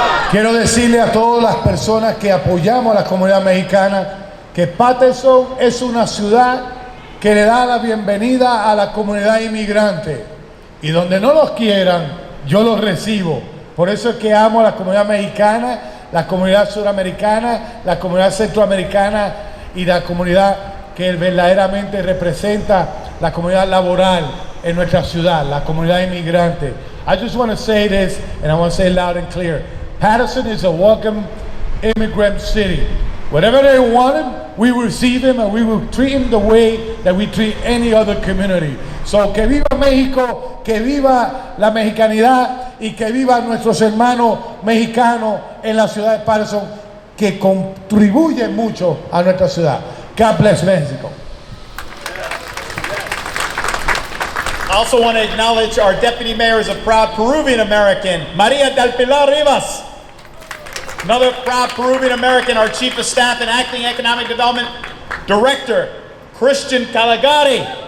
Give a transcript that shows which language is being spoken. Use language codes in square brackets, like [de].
[es] Quiero decirle a todas las personas que apoyamos a la comunidad mexicana que Paterson es una ciudad que le da la bienvenida a la comunidad inmigrante. Y donde no los quieran, yo los recibo. Por eso es que amo a la comunidad mexicana, la comunidad suramericana, la comunidad centroamericana y la comunidad que verdaderamente representa la comunidad laboral en nuestra ciudad, la comunidad inmigrante. [en] I just want to say this, and I want to say it loud and clear. Paterson is a welcome immigrant city. Whatever they want him, we receive him and we will treat him the way that we treat any other community. So [es] que viva México, que viva la mexicanidad y que viva nuestros hermanos mexicanos en la ciudad de Paterson que contribuyen mucho a nuestra ciudad. [en] God bless Mexico. I also want to acknowledge our deputy mayor is a proud Peruvian American, Maria del Pilar Rivas. Another proud Peruvian American, our Chief of Staff and Acting Economic Development Director, Christian Caligari.